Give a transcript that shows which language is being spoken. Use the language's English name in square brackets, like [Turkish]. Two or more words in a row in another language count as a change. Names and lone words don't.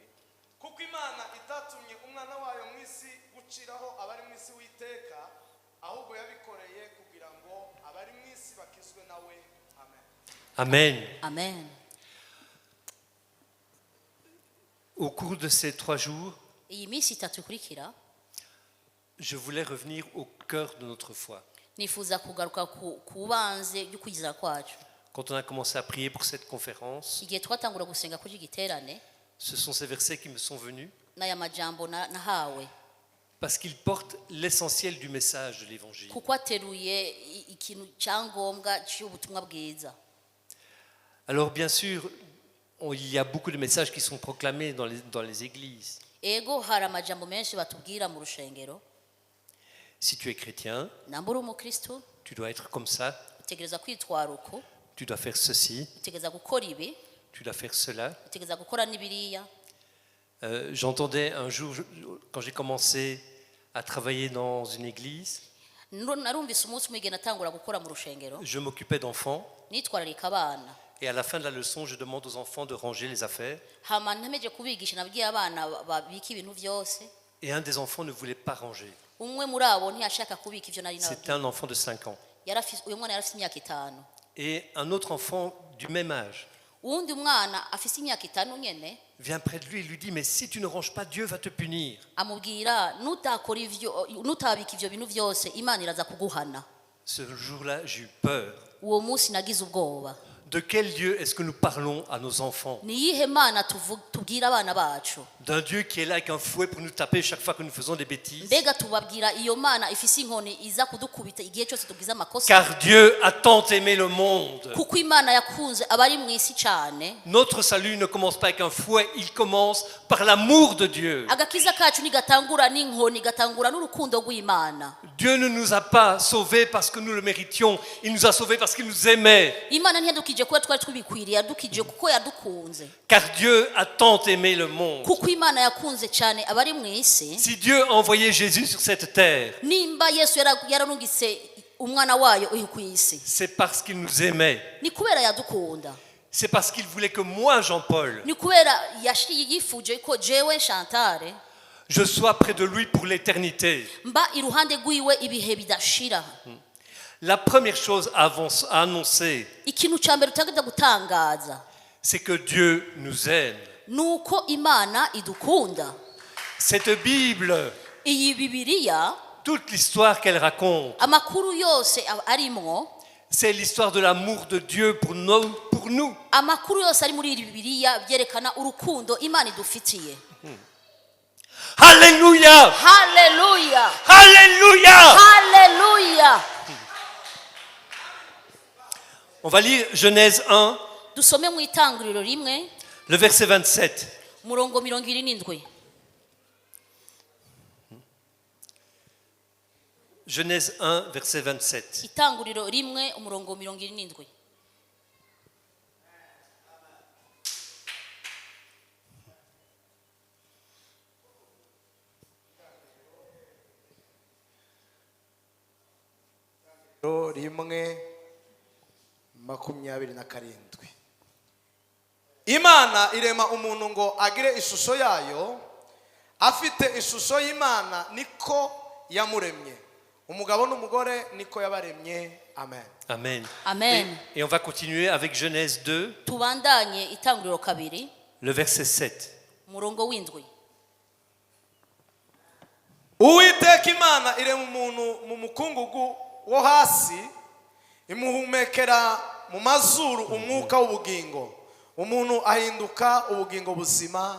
[Rundi] kuko imana itatumye umwana wayo mu isi guciraho abari mu isi w'iteka ahubwo yabikoreye kugira ngo abari mu isi bakizwe nawe. Amen. Amen. Amen. [French] Au cours de ces 3 jours, [Rundi] Iyi minsi itatu ikurikira [French] je voulais revenir au cœur de notre foi. [Rundi] nifuza kugaruka ku banze y'ukwizera kwacu. [French] Quand on a commencé à prier pour cette conférence, [Rundi] Igihe twatangura gusenga kuri giterane [French] ce sont ces versets qui me sont venus [Rundi] n'aya majambo nahawe [French] parce qu'ils portent l'essentiel du message de l'évangile. [Rundi] kuko ateruye ikintu cyangombwa cy'ubutumwa bwiza. [French] Alors bien sûr, il y a beaucoup de messages qui sont proclamés dans les églises. [Rundi] Ego hari amajambo menshi batubwira mu rushengero. [French] Si tu es chrétien, [Rundi] Nambura umukristo [French] tu dois être comme ça, [Rundi] utegereza kwitwara uko, [French] tu dois faire ceci, [Rundi] utegereza gukora ibi, [French] tu dois faire cela. [Rundi] utegereza gukora n'ibiriya. [French] J'entendais un jour, quand j'ai commencé à travailler dans une église, [Rundi] Narumvise umunsi umwe igihe natangura gukora mu rushengero [French] je m'occupais d'enfants, [Rundi] nitwararika abana. [French] et à la fin de la leçon, je demande aux enfants de ranger les affaires. [Rundi] Hama ntameje kubigisha nabwiye abana babika ibintu byose. [French] Et un des enfants ne voulait pas ranger. [Rundi] Umwe muri abo ntiyashaka kubika ivyo nari [French] C'était [Rundi] nabwiye. [French] un enfant de 5 ans. [Rundi] Uyu mwana yarafise imyaka 5. [French] Et un autre enfant du même âge [Rundi] Uwundi mwana afise imyaka 5 nyene [French] vient près de lui et lui dit, mais si tu ne ranges pas, Dieu va te punir. [Rundi] amubwira nutakora ivyo nutabika ivyo bintu byose Imana iraza kuguhana. [French] Ce jour-là, j'ai eu peur. [Rundi] Uwo munsi nagize ubwoba. [French] De quel Dieu est-ce que nous parlons à nos enfants? [Rundi] Ni yihe Mana tubwira abana bacu? [French] D'un Dieu qui est là avec un fouet pour nous taper chaque fois que nous faisons des bêtises? [Rundi] Mbega tubabwira iyo Mana ifise inkoni iza kudukubita igihe cyose tugize amakosa? [French] Car Dieu a tant aimé le monde. [Rundi] Kuko Imana yakunze abari mu isi cyane. [French] Notre salut ne commence pas avec un fouet, il commence par l'amour de Dieu. [Rundi] Agakiza kacu nigatangura n'inkoni gatangura n'urukundo rw'Imana. [French] Dieu ne nous a pas sauvés parce que nous le méritions, il nous a sauvés parce qu'il nous aimait. [Rundi] Imana ntiyadukije kuko twari tubikwiriye, yadukije kuko yadukunze. [French] Car Dieu a tant aimé le monde. [Rundi] Kuko Imana yakunze cyane abari mu isi. [French] Si Dieu a envoyé Jésus sur cette terre, [Rundi] Nimba Yesu yararungitse umwana wayo uyu ku isi, [French] c'est parce qu'il nous aimait. [Rundi] ni kubera yadukunda. [French] C'est parce qu'il voulait que moi, Jean-Paul, [Rundi] Ni kubera yifuje ko jewe Chantal [French] je sois près de lui pour l'éternité. [Rundi] mba iruhande rwiwe ibihe bidashira. [French] La première chose à annoncer, [Rundi] Ikintu cya mbere utagenda gutangaza [French] c'est que Dieu nous aime. [Rundi] nuko Imana idukunda. [French] Cette Bible, [Rundi] iyi bibiliya [French] toute l'histoire qu'elle raconte, [Rundi] amakuru yose arimo, [French] c'est l'histoire de l'amour de Dieu pour nous. [Rundi] amakuru yose ari muri iyi bibiliya byerekana urukundo Imana idufitiye. [French] Alléluia! [Rundi] Haleluya, [French] Alléluia! [Rundi] haleluya. [French] On va lire Genèse 1, [Rundi] Dusome mu Itanguriro rimwe [French] le verset 27. [Rundi] murongo 27. [French] Genèse 1, verset 27. [Rundi] Itanguriro rimwe umurongo 27. rimwe 27. Imana irema umuntu ngo agire ishusho yayo, afite ishusho y'Imana niko yamuremye, umugabo n'umugore niko yabaremye. Amen. Amen. Amen. [French] Et on va continuer avec Genèse 2, [Rundi] Tubandanye Itanguriro kabiri [French] le verset 7. [Rundi] umurongo w'indwi. Uwiteka Imana irema umuntu mu mukungugu wo hasi, imuhumekera mu mazuru umwuka w'ubugingo, umuntu ahinduka ubugingo buzima.